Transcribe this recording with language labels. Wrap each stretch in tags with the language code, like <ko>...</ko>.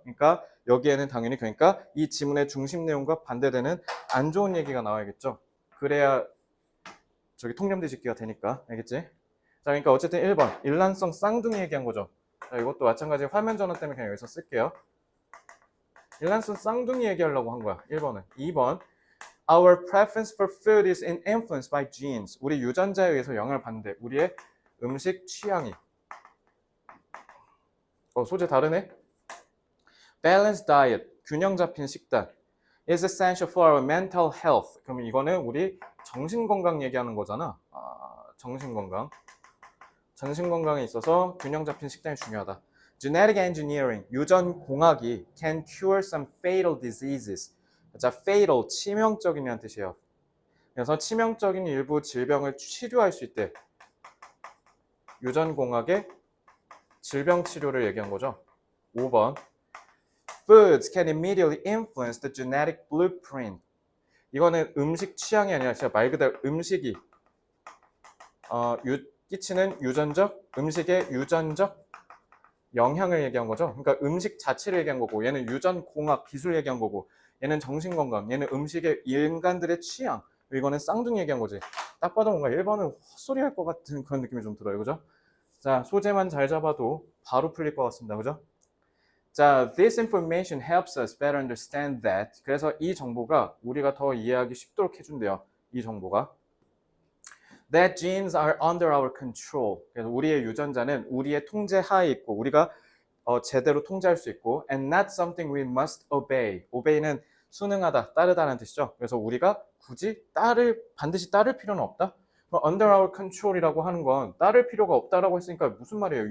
<ko>그러니까 여기에는 당연히 그러니까 이 지문의 중심 내용과 반대되는 안 좋은 얘기가 나와야겠죠. 그래야 저기 통념 뒤집기가 되니까. 알겠지? 자, 그러니까 어쨌든 1번 일란성 쌍둥이 얘기한 거죠. 자, 이것도 마찬가지 화면 전환 때문에 그냥 여기서 쓸게요. 일란성 쌍둥이 얘기하려고 한 거야. 1번은.</ko> <en>2번 Our preference for food is influenced by genes.</en> <ko>우리 유전자에 의해서 영향을 받는데 우리의 음식 취향이 소재 다르네?</ko> <en>Balanced diet,</en> <ko>균형 잡힌 식단</ko> <en>is essential for our mental health.</en> <ko>그럼 이거는 우리 정신건강 얘기하는 거잖아. 정신건강. 정신건강에 있어서 균형 잡힌 식단이 중요하다.</ko> <en>Genetic engineering,</en> <ko>유전공학이</ko> <en>can cure some fatal diseases.</en> <ko>자, fatal, 치명적인이라는 뜻이에요. 그래서 치명적인 일부 질병을 치료할 수 있대. 유전공학의 질병 치료를 얘기한 거죠. 5번.</ko> <en>Foods can immediately influence the genetic blueprint.</en> <ko>이거는 음식 취향이 아니라 진짜 말 그대로 음식이 끼치는 음식의 유전적 영향을 얘기한 거죠. 그러니까 음식 자체를 얘기한 거고, 얘는 유전공학 기술 얘기한 거고, 얘는 정신건강, 얘는 음식의 인간들의 취향, 이거는 쌍둥이 얘기한 거지. 딱 봐도 뭔가 1번은 헛소리 할 것 같은 그런 느낌이 좀 들어요. 그죠? 자, 소재만 잘 잡아도 바로 풀릴 것 같습니다. 그죠?</ko> <en>자, this information helps us better understand that.</en> <ko>그래서 이 정보가 우리가 더 이해하기 쉽도록 해준대요. 이 정보가.</ko> <en>That genes are under our control.</en> <ko>그래서 우리의 유전자는 우리의 통제 하에 있고 우리가 제대로 통제할 수 있고</ko> <en>and not something we must obey.</en> <ko>obey는 순응하다, 따르다라는 뜻이죠. 그래서 우리가 굳이 반드시 따를 필요는 없다.</ko> <en>under our control</en> <ko>이라고 하는 건 따를 필요가 없다라고 했으니까 무슨 말이에요?</ko>